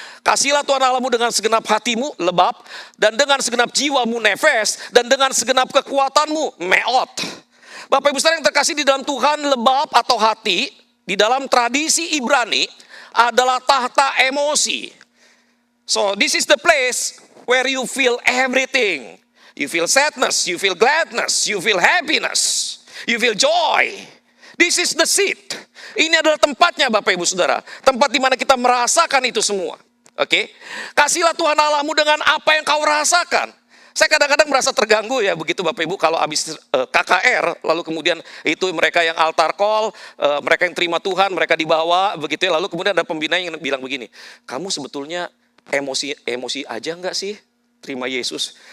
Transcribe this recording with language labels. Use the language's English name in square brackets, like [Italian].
[Indonesian] Kasihlah Tuhan Allahmu dengan segenap hatimu, lebab, dan dengan segenap jiwamu, nefes, dan dengan segenap kekuatanmu, meot. Bapak Ibu Saudara yang terkasih di dalam Tuhan, lebab atau hati, di dalam tradisi Ibrani, adalah tahta emosi. [English] So this is the place where you feel everything. You feel sadness, you feel gladness, you feel happiness, you feel joy. This is the seat. [Indonesian] Ini adalah tempatnya Bapak Ibu Saudara. Tempat di mana kita merasakan itu semua. Oke? Kasihlah Tuhan Allahmu dengan apa yang kau rasakan. Saya kadang-kadang merasa terganggu ya begitu Bapak Ibu kalau habis KKR, lalu kemudian itu mereka yang altar call, mereka yang terima Tuhan, mereka dibawa begitu ya. Lalu kemudian ada pembina yang bilang begini, kamu sebetulnya emosi aja enggak sih terima Yesus?